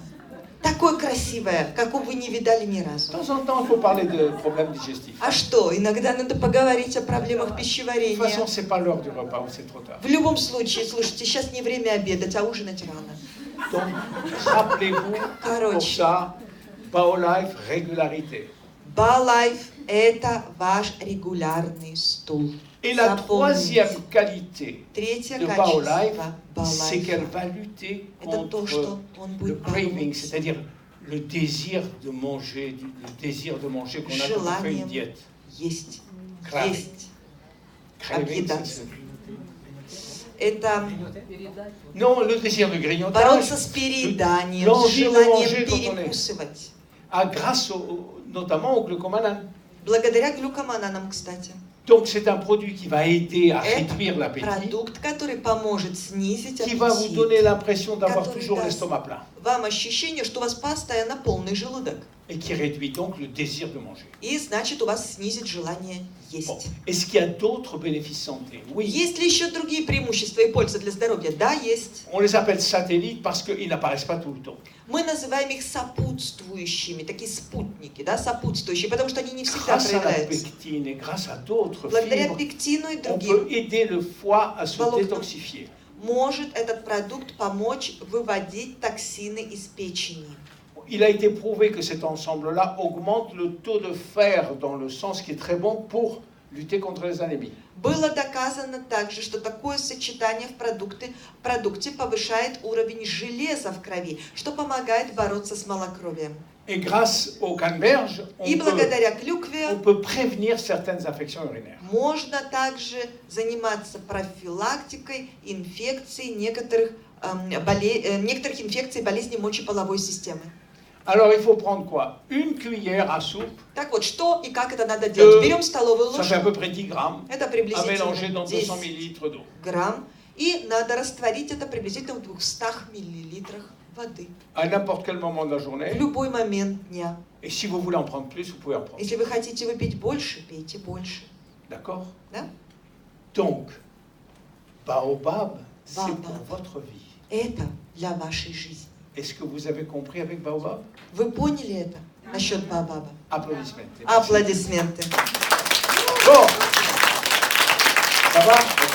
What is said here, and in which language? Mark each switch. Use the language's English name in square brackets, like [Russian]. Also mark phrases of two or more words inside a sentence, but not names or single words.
[Russian] Такое красивое, какого вы не видали ни [French] De [Russian] разу. [French] temps en temps, il faut parler de problèmes digestifs. [Russian] А что, иногда надо поговорить о проблемах [French] De toute [Russian] пищеварения. [French] façon, c'est pas l'heure du repas ou c'est trop tard. [Russian] В любом случае, слушайте, сейчас не время обедать, а ужинать рано. [French] Donc, rappelez-vous, pour [Russian] Короче, [French] ça, Baolife, régularité. [Russian] Балайф – это ваш регулярный стул. [French] Et la [Russian] Запомните. [French] troisième qualité [Russian] Третье [French] de [Russian] качество [French] Baolife, c'est qu'elle [Russian] Балайфа [French] va lutter – [Russian] это то, [French] contre [Russian] что он [French] le [Russian] будет [French] craving, [Russian] бороться [French] c'est-à-dire le désir de manger, qu'on a quand on fait une [Russian] желанием [French] diète. [Russian] есть. [French] Craving. [Russian] Есть. [French] Craving, [Russian] Объедаться. [French] c'est- [Russian] Это [French] Non, le désir de grignotage, [Russian] бороться с перееданием, с [French] l'envie de [Russian] желанием [French] manger quand on est- [Russian] перекусывать. [French] grâce notamment au glucomanane. [Russian] Благодаря глюкомананам, кстати. [French] Donc c'est un produit qui va aider à [Russian] Это [French] réduire l'appétit, [Russian] продукт, который поможет снизить [French] qui va vous donner [Russian] аппетит. [French] l'impression d'avoir [Russian] Который [French] toujours [Russian] даст [French] l'estomac plein [Russian] вам ощущение, что у вас постоянно полный желудок. [French] et qui réduit donc le désir de manger. [Russian] И значит, у вас снизит желание [French] Bon. [Russian] есть. [French] Est-ce qu'il y a d'autres bénéfices santé? Oui. [Russian] Есть ли еще другие преимущества и пользы для здоровья? Да, есть. [French] On les appelle satellites parce qu'ils n'apparaissent pas tout le temps. [Russian] Мы называем их сопутствующими, такие спутники, да, сопутствующие, потому что они не всегда [French] Grâce à la [Russian] проявляются. [French] pectine et grâce à d'autres [Russian] Благодаря [French] fibres, [Russian] пектину и [French] on [Russian] другим [French] peut aider le foie à se [Russian] Волокна. [French] détoxifier. [Russian] может этот продукт помочь выводить токсины из печени. [French] Il a été prouvé que cet ensemble-là augmente le taux de fer dans le sang, ce qui est très bon pour lutter contre les anémies. [Russian] Было доказано также, что такое сочетание в продукте повышает уровень железа в крови, что помогает бороться с малокровием. [French] Et grâce au canneberge, [Russian] И благодаря клюкве [French] on peut prévenir certaines infections urinaires. [Russian] можно также заниматься профилактикой инфекций некоторых инфекций болезней мочеполовой системы. [French] Alors il faut prendre quoi? Une cuillère à soupe, [Russian] Так вот, что и как это надо делать? Берем столовую [French] ça fait à [Russian] ложку, [French] peu près 10 grammes, [Russian] это [French] à mélanger [Russian] приблизительно [French] dans 200 [Russian] 10 [French] millilitres d'eau. [Russian] грамм, и надо растворить это приблизительно в 200 миллилитрах воды. [French] À n'importe quel moment de la [Russian] В [French] journée. [Russian] любой момент дня. [French] Et si vous voulez en prendre plus, vous pouvez en prendre. [Russian] Если вы хотите выпить больше, пейте больше. [French] D'accord? [Russian] Да? [French] Donc, Baobab, c'est [Russian] Baobab. [French] pour votre vie. [Russian] Это для вашей жизни. [French] Est-ce que vous avez compris avec Baobab? [Russian] Вы поняли это насчет Баобаба? [French] Applaudissements. [Russian] Аплодисменты. [French] Bon, ça va?